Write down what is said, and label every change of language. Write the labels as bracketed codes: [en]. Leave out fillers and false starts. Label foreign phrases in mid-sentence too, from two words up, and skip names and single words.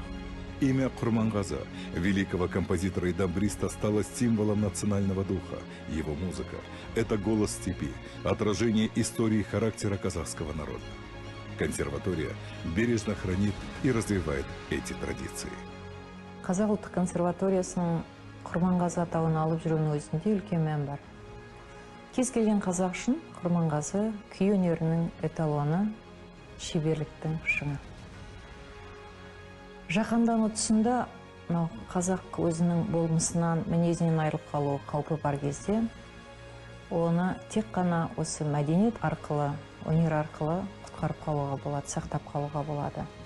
[ru] Имя Курмангаза, великого композитора и дамбриста, стало символом национального духа. Его музыка – это голос степи, отражение истории и характера казахского народа. Консерватория бережно хранит и развивает эти традиции. [kk] Қазақ ұлттық консерваториясының Құрманғазы атауын алып жүруінің өзінде үлкен мән бар. Кез келген қазақ үшін Құрманғазы күй өнерінің эталоны, шеберліктің шыңы. Жаһандану тұсында қазақ өзінің болмысынан, мінезінен айырылып қалу қаупі бар кезде, оны тек қана осы мәдениет арқылы, өнер арқылы құтқарып қалуға болады, сақтап қалуға болады.